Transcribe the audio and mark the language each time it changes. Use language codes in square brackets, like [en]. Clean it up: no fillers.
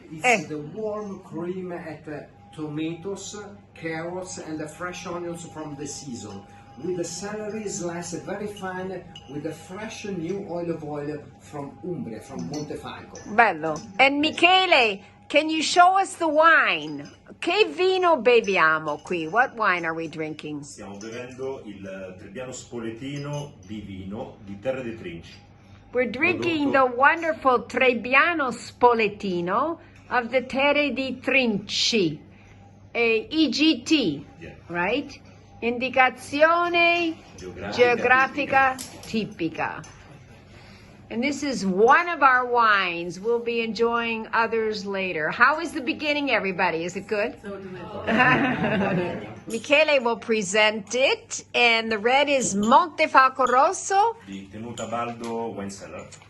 [en] It's the warm cream at tomatoes, carrots, and the fresh onions from the season. With the celery sliced very fine, with the fresh new olive oil from Umbria, from Montefalco. [it] Bello. [en] And Michele, can you show us the wine? [it] Che vino beviamo qui? [en] What wine are we drinking? [it] Stiamo bevendo il Trebbiano Spoletino di vino di Terre de Trinci. [en] We're drinking the wonderful Trebbiano Spoletino of the Terre di Trinci. EGT, Yeah. right? [it] Indicazione geografica tipica. [en] And this is one of our wines. We'll be enjoying others later. How is the beginning, everybody? Is it good? Michele will present it. And the red is Montefalco Rosso. Di Tenuta Baldo Wine Cellar.